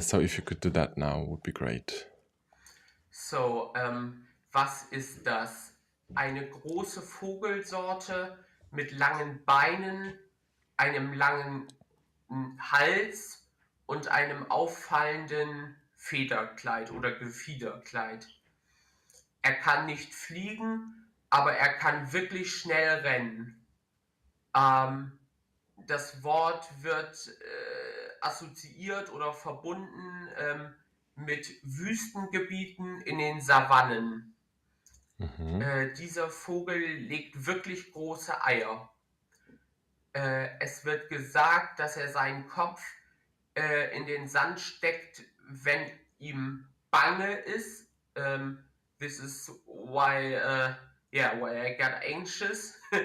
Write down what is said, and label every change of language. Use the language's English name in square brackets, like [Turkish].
[English] So if you could do that now, would be great. [German] So, was ist das? Eine große Vogelsorte mit langen Beinen, einem langen Hals und einem auffallenden Federkleid oder Gefiederkleid. Er kann nicht fliegen, aber er kann wirklich schnell rennen. Das Wort wird assoziiert oder verbunden mit Wüstengebieten in den Savannen. Dieser Vogel legt wirklich große Eier. Es wird gesagt, dass er seinen Kopf in den Sand steckt, wenn ihm bange ist. [English] This is why I got anxious.